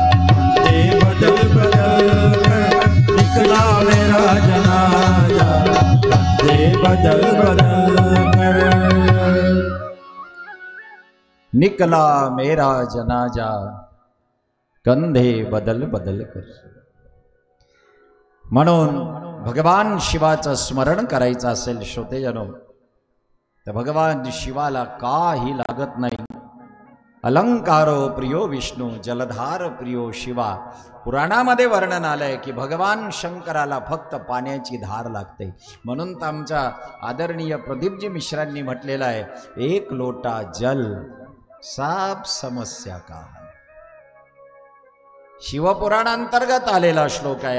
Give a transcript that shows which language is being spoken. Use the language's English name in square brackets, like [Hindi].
[Hindi] कंधे बदल बदल कर निकला मेरा जनाजा, कंधे बदल बदल कर। निकला मेरा जनाजा कंधे बदल बदल कर। [Marathi] म्हणून भगवान शिवाचं स्मरण करायचं असेल श्रोतेजनो, तर भगवान शिवाला काही लागत नाही। [Sanskrit] अलंकारो प्रियो विष्णू जलधार प्रियो शिवा। [Marathi] पुराणामध्ये वर्णन आलंय की भगवान शंकराला फक्त पाण्याची धार लागते, म्हणून तर आमच्या आदरणीय प्रदीपजी मिश्रांनी म्हटलेलं आहे, [Hindi] एक लोटा जल सब समस्या का है। [Marathi] शिवपुराणांतर्गत आलेला श्लोक आहे।